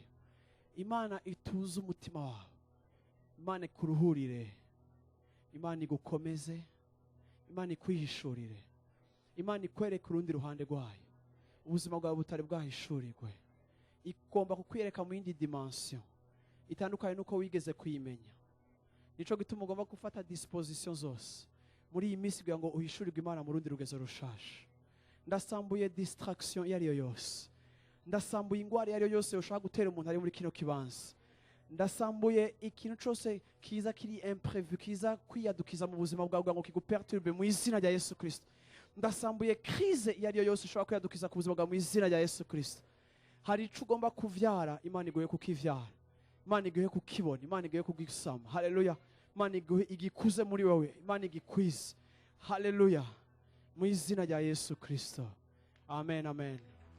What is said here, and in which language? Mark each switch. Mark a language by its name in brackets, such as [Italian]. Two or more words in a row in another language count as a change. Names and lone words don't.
[Rundi] Imana ituze umutima wawe. Imana ikuruhurire. Imana igukomeze. Imana ikwihishurire. Imana ikwereke urundi ruhande rwayo. Ubuzima bwawe butari bwahishurirwe. Igomba kukwireka mu yindi dimension itandukanye nuko wigeze kuyimenya. Nico gituma ugomba gufata disposition zose muri iyi minsi kugira ngo uhishurirwe Imana mu rundi rugezo rushasha. Ndasambuye distraction yariyo yose. Ndasambuye ingwara yariyo yose ushaka gutera umuntu ari muri kino kibanza. Ndasambuye ikintu cyose kiza kiri imprévu, kiza kwiyadukiza mu buzima bwawe ngo kiguperturbe mu izina rya Yesu Kristo. Ndasambuye crise yariyo yose ushaka kwiyadukiza ku buzima bwawe mu izina rya Yesu Kristo. Hari ico ugomba kuvyara, Imana iguhe kukivyara. Imana iguhe kukibona, Imana iguhe kugisama. Haleluya. Imana iguhe igikuze muri wewe, Imana igikwize. Haleluya. Mu izina rya Yesu Kristo. Amen, amen.